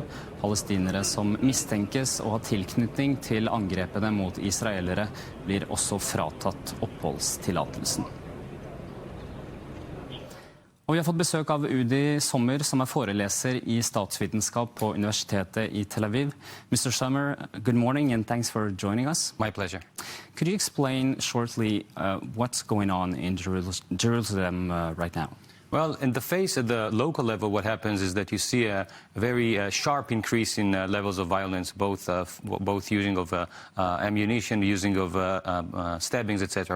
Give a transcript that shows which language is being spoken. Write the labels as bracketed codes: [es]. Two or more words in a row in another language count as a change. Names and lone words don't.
[no] Palestinere som mistenkes å ha tilknytning til angrepene mot israelere blir også fratatt oppholdstillatelsen. Og vi har fått besøk av Udi Sommer, som er foreleser i statsvitenskap på Universitetet i Tel Aviv. [en] Mr. Sommer, good morning and thanks for joining us. My pleasure. Could you explain shortly what's going on in Jerusalem right now? Well, in the face at the local level, what happens is that you see a very sharp increase in levels of violence, both using of ammunition, using of stabbings, etc.